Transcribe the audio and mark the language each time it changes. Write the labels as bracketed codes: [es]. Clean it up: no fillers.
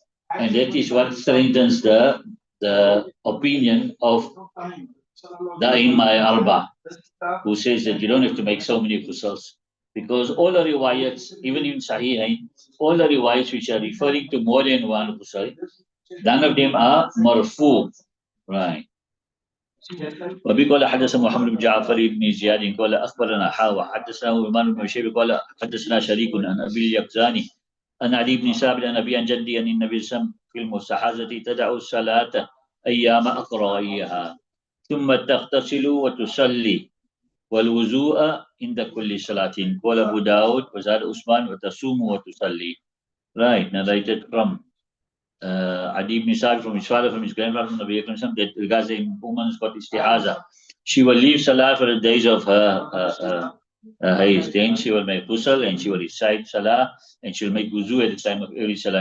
[en] And that is what strengthens the opinion of the Aimma Arba, who says that you don't have to make so many ghusls. Because all the riwayats, even in Sahihain, all the riwayats which are referring to more than one ghusl, none of them are marfu. Right. [ar] وبي قال حدثنا محمد بن جعفر بن زياد قال اخبرنا حاوى حدثنا عثمان بن شيبة قال حدثنا شريك عن ابي اليقظاني عن علي بن ثابت عن ابي عن جدي ان النبي صلى الله عليه وسلم في المستحاضة تدع الصلاة ايام اقرائها ثم تغتسل وتصلي والوضوء عند كل صلاة. قال أبو داود وزاد عثمان وتصوم وتصلي. [en] Right, narrated from Adi ibn Sa'd from his father, from his grandfather, from the Nabi Akram that regards a woman's got istihaza. She will leave Salah for the days of her haze. Then she will make ghusl and she will recite Salah and she will make wuzu at the time of every Salah.